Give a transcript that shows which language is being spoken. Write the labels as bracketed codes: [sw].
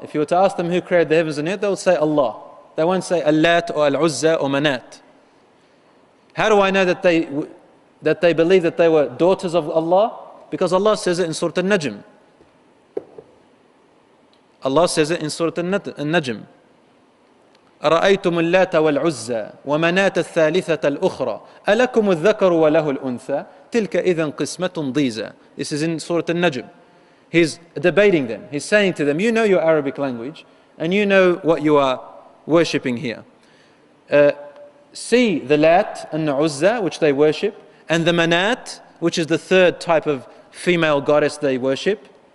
[en] If you were to ask them who created the heavens and earth, they would say Allah. They won't say Allat or Al-Uzza or Manat. How do I know that they believe that they were daughters of Allah? Because Allah says it in Surah Al-Najm. Allah says it in Surah Al-Najm. [ar] أرأيتم اللات والعزى ومناة الثالثة الأخرى ألكم الذكر وله الأنثى تلك إذن قسمة ضيزى. [en] This is in Surah Al-Najm. He's debating them. He's saying to them, you know your Arabic language and you know what you are worshipping here. See the Lat and the Uzza, which they worship, and the Manat, which is the third type of female goddess they worship.